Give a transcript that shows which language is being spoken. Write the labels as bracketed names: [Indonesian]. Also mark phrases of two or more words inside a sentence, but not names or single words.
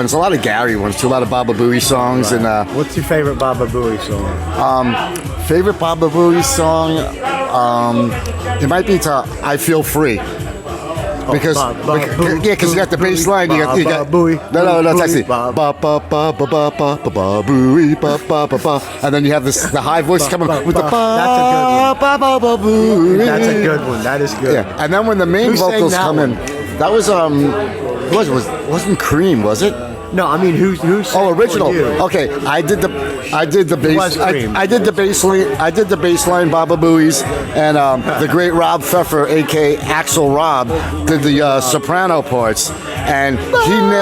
[English] A lot of Gary ones too. A lot of Baba Booey songs. Right. And what's your favorite Baba Booey song? Favorite Baba Booey song? It might be I Feel Free. Because because you got the bass line, you got no, it's actually ba ba ba ba ba ba ba ba booey ba ba ba ba, and then you have the high voice coming with the ba ba ba ba booey. That's a good one. That is good. Yeah, and then when the main vocals come in, that was wasn't Cream, was it? No, I mean who's original. for you? Okay, I did the bass. Cream. I did the bass line. I did the bass line, Baba Booey's, and the great Rob Pfeffer, aka Axel Rob, did the soprano parts, and he nailed.